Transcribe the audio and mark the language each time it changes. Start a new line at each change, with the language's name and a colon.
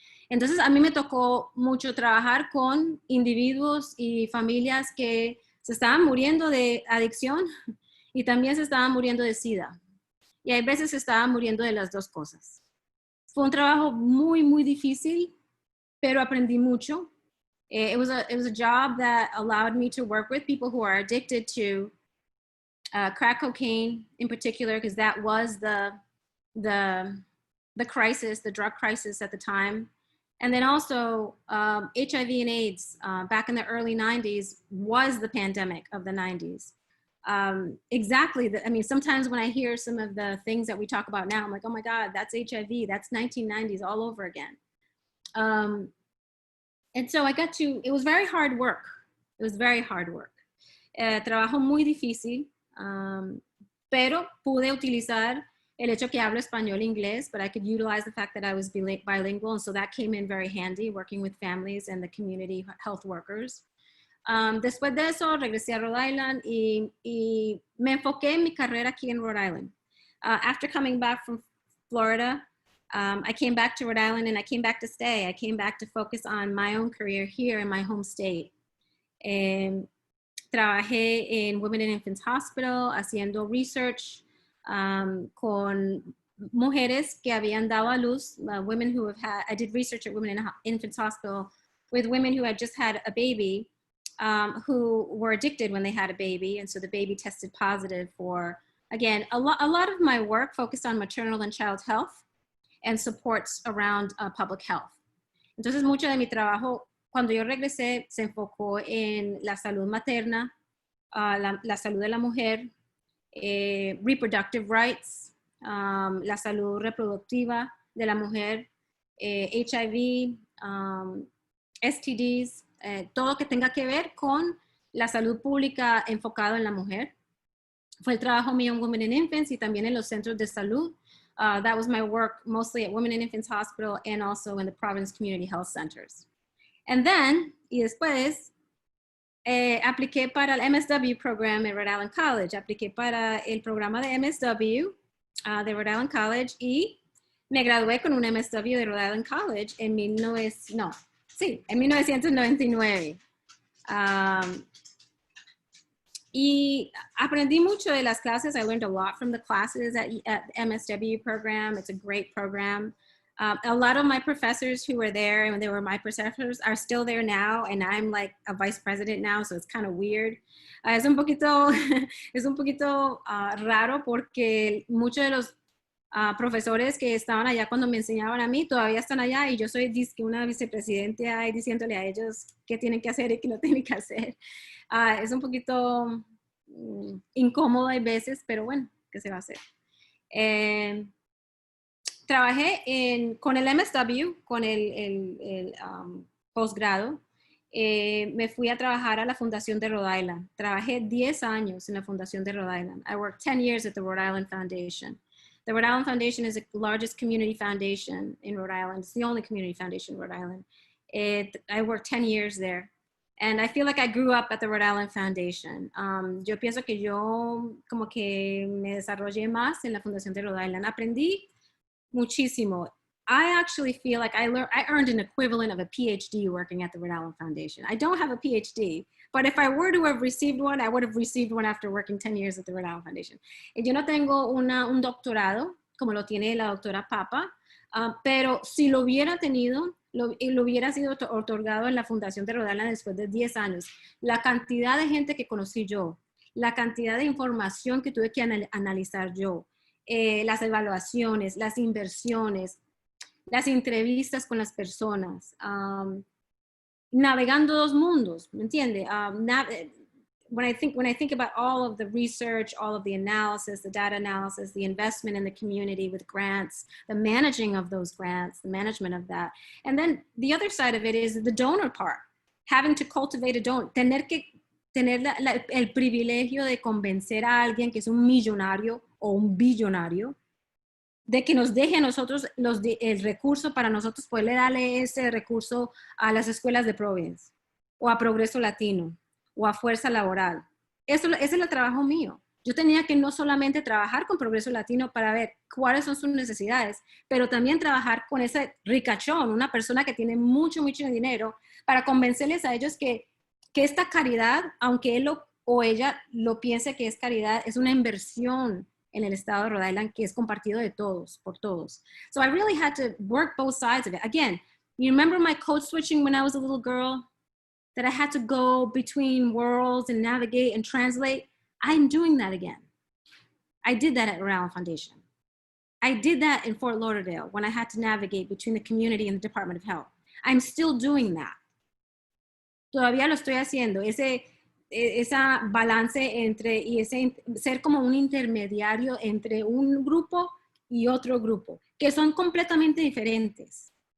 Spanish: Entonces a mí me tocó mucho trabajar con individuos y familias que se estaban muriendo de adicción y también se estaban muriendo de SIDA. Y hay veces se estaban muriendo de las dos cosas. Fue un trabajo muy, muy difícil, pero aprendí mucho.
English: It was a job that allowed me to work with people who are addicted to crack cocaine in particular, because that was the crisis, the drug crisis at the time. And then also HIV and AIDS back in the early 90s was the pandemic of the 90s. Exactly. I mean, sometimes when I hear some of the things that we talk about now, I'm like, oh my God, that's HIV. That's 1990s all over again. And so it was very hard work. It was very hard work.
Spanish: Trabajo muy difícil, pero pude utilizar el hecho que hablo español e inglés,
English: but I could utilize the fact that I was bilingual. And so that came in very handy working with families and the community health workers.
Spanish: Después de eso, regresé a Rhode Island y me enfoqué en mi carrera aquí en Rhode Island.
English: After coming back from Florida, I came back to Rhode Island and I came back to stay. I came back to focus on my own career here in my home state.
Spanish: Trabajé en Women and Infants Hospital haciendo research con mujeres que habían dado a luz,
English: women who have had, I did research at Women and Infants Hospital with women who had just had a baby, who were addicted when they had a baby, and so the baby tested positive for, again, a lot of my work focused on maternal and child health and supports around public health.
Spanish: Entonces, mucho de mi trabajo, cuando yo regresé, se enfocó en la salud materna, la salud de la mujer,
English: reproductive rights,
Spanish: la salud reproductiva de la mujer, HIV, STDs, todo que tenga que ver con la salud pública enfocado en la mujer. Fue el trabajo mío en Women and Infants y también en los centros de salud.
English: That was my work mostly at Women and Infants Hospital and also in the Providence Community Health Centers. And then,
Spanish: y después, apliqué para el MSW program en Rhode Island College. Apliqué para el programa de MSW de Rhode Island College y me gradué con un MSW de Rhode Island College en 1999. Y aprendí mucho de las clases.
English: I learned a lot from the classes at MSW program. It's a great program. A lot of my professors who were there and they were my professors are still there now, and I'm like a vice president now, so it's kind of weird.
Spanish: Es un poquito raro porque muchos de los profesores que estaban allá cuando me enseñaban a mí todavía están allá y yo soy una vicepresidenta ahí diciéndole a ellos qué tienen que hacer y qué no tienen que hacer. Es un poquito incómodo a veces, pero bueno, ¿qué se va a hacer? Trabajé con el MSW, con el posgrado. Me fui a trabajar a la Fundación de Rhode Island. Trabajé 10 años en la Fundación de Rhode Island.
English: I worked 10 years at the Rhode Island Foundation. The Rhode Island Foundation is the largest community foundation in Rhode Island. It's the only community foundation in Rhode Island. I worked 10 years there. And I feel like I grew up at the Rhode Island Foundation.
Spanish: Yo pienso que yo como que me desarrollé más en la Fundación de Rhode Island. Aprendí muchísimo.
English: I actually feel like I earned an equivalent of a PhD working at the Rhode Island Foundation. I don't have a PhD, but if I were to have received one, I would have received one after working 10 years at the Rhode Island Foundation.
Spanish: Yo no tengo un doctorado, como lo tiene la doctora Papa, pero si lo hubiera tenido, lo hubiera sido otorgado en la Fundación de Rhode Island después de 10 años. La cantidad de gente que conocí yo, la cantidad de información que tuve que analizar yo, las evaluaciones, las inversiones, las entrevistas con las personas, navegando dos mundos, ¿me entiende?
English: When I think about all of the research, all of the analysis, the data analysis, the investment in the community with grants, the managing of those grants, the management of that. And then the other side of it is the donor part, having to cultivate a donor,
Spanish: tener el privilegio de convencer a alguien que es un millonario o un billonario de que nos deje a nosotros el recurso para nosotros poderle darle ese recurso a las escuelas de Providence o a Progreso Latino o a Fuerza Laboral. Ese es el trabajo mío. Yo tenía que no solamente trabajar con Progreso Latino para ver cuáles son sus necesidades, pero también trabajar con ese ricachón, una persona que tiene mucho, mucho dinero, para convencerles a ellos que esta caridad, aunque él o ella lo piense que es caridad, es una inversión en el estado de Rhode Island que es compartido de todos, por todos.
English: So I really had to work both sides of it. Again, you remember my code switching when I was a little girl? That I had to go between worlds and navigate and translate? I'm doing that again. I did that at Rhode Island Foundation. I did that in Fort Lauderdale when I had to navigate between the community and the Department of Health. I'm still doing that.
Spanish: Todavía lo estoy haciendo. Esa balance entre, y ser como un intermediario entre un grupo y otro grupo, que son completamente diferentes.